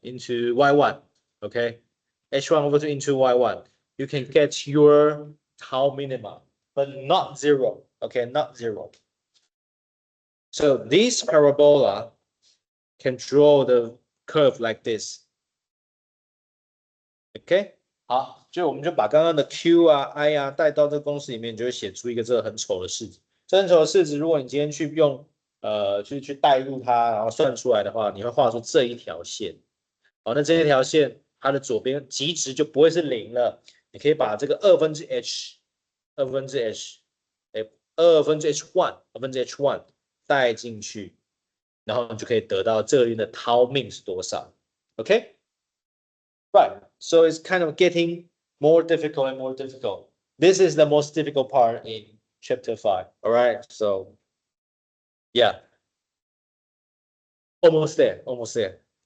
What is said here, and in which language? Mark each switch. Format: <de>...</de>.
<en>Into Y1, okay? H1 over 2 into Y1, you can get your tau minimum, but not 0, okay? Not 0. So this parabola can draw the curve like this, okay?</en> <zh>好，就我们就把刚刚的 Q 啊、I 啊带到这个公式里面，你就会写出一个这个很丑的式子。这很丑的式子，如果你今天去用去代入它，然后算出来的话，你会画出这一条线。好，那这一条线它的左边极值就不会是0了。你可以把这个2分之 H1 带进去，然后你就可以得到这边的 tau min 是多少。</zh> <en>OK？ Right, so it's kind of getting more difficult and more difficult. This is the most difficult part in chapter 5. All right, so yeah, almost there, almost there.</en>